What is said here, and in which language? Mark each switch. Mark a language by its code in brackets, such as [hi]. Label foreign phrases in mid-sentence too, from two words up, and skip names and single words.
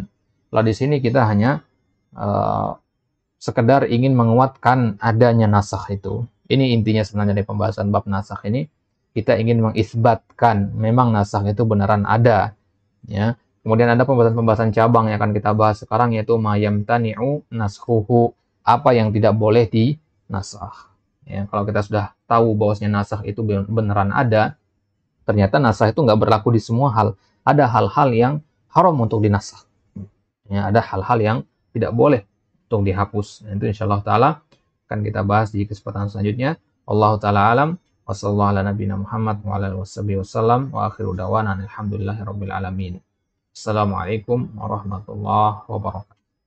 [id] Kalau di sini kita hanya sekedar ingin menguatkan adanya nasakh itu. Ini intinya sebenarnya dari pembahasan bab nasakh ini. Kita ingin mengisbatkan memang nasakh itu beneran ada. Ya. Kemudian ada pembahasan-pembahasan cabang yang akan kita bahas sekarang, yaitu [ar] ما يمتنع نسخه, [id] apa yang tidak boleh dinasakh. Ya, kalau kita sudah tahu bahwasanya nasakh itu beneran ada, ternyata nasakh itu nggak berlaku di semua hal. Ada hal-hal yang haram untuk dinasakh. Ya, ada hal-hal yang tidak boleh untuk dihapus. Nah, itu [ar] إن شاء الله تعالى [id] akan kita bahas di kesempatan selanjutnya. [ar] الله تعالى أعلم. وصلى الله على نبينا محمد وعلى آله وسلم وآخر دعوانا الحمد لله رب العالمين. السلام عليكم ورحمة الله وبركاته.